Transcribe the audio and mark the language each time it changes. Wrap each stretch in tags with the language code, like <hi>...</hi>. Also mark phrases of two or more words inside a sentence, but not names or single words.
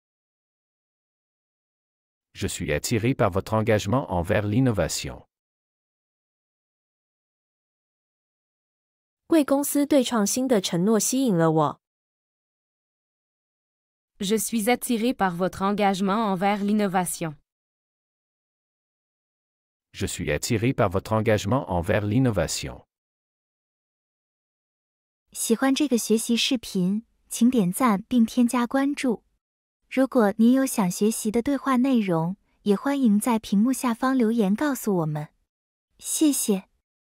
<fr>Je suis attiré par votre engagement envers l'innovation.</fr> <zh>贵公司对创新的承诺吸引了我。</zh> <fr>Je suis attiré par votre engagement envers l'innovation. Je suis attiré par votre engagement envers l'innovation.</fr> <zh>喜欢这个学习视频，请点赞并添加关注。如果您有想学习的对话内容，也欢迎在屏幕下方留言告诉我们。谢谢。</zh>